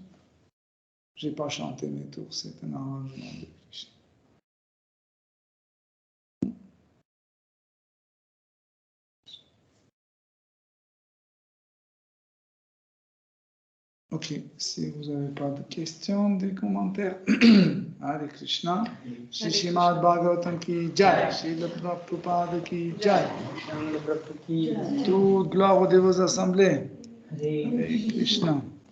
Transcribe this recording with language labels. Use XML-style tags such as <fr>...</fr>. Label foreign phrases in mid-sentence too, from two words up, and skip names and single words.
<fr>Je n'ai pas chanté mes tours, c'est un arrangement de Krishna. Ok, si vous n'avez pas de questions, des commentaires,</fr> <sa>Hare Krishna,</sa> <hi>Shri Srimad Bhagavatam ki Jai, Srila Prabhupada ki Jai,</hi> <fr>toute gloire aux dévots assemblés,</fr> <sa>Hare Krishna.</sa>